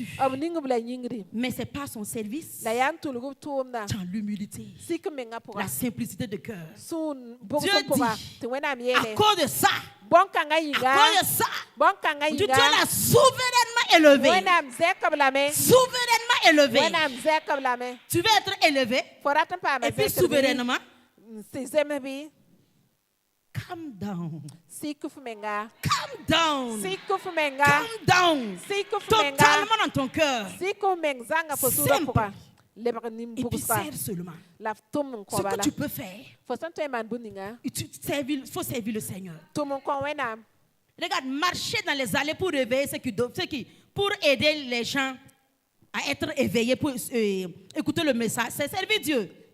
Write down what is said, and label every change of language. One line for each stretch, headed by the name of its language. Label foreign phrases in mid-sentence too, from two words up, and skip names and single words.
French: Mais ce n'est pas son service. Dans l'humilité, la simplicité de cœur. Dieu dit, à cause de ça, tu es souverainement élevé. Souverainement élevé. Tu veux être élevé et puis souverainement.
English: Calm down. Calm down. Calm down.
French: Totalement dans ton cœur. Simple. Et puis serve seulement. Ce que tu peux faire, il faut servir le Seigneur. Regarde, marcher dans les allées pour réveiller pour aider les gens à être éveillés, pour écouter le message, c'est servir Dieu.